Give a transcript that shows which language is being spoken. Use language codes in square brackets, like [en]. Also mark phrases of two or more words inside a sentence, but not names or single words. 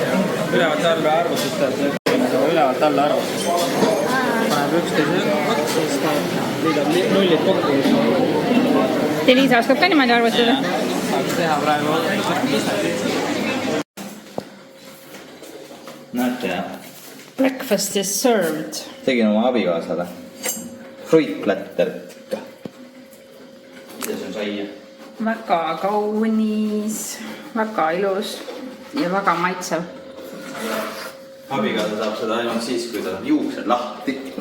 [et] Ülevalt alla arvutust teeb. Ülevalt alla arvutust. Paneb 11 siis ta liidab nullid kokku. Elisa oskab ka niimoodi arvutada? Saaks teha praegu. Näete jah. [en] Breakfast is served. [et] Tegin oma abikaasale fruitplätterit ikka. Ja see on saia. Väga kaunis, väga ilus ja väga maitsev. Abikaasa saab seda ainult siis, kui tal on juuksed lahti.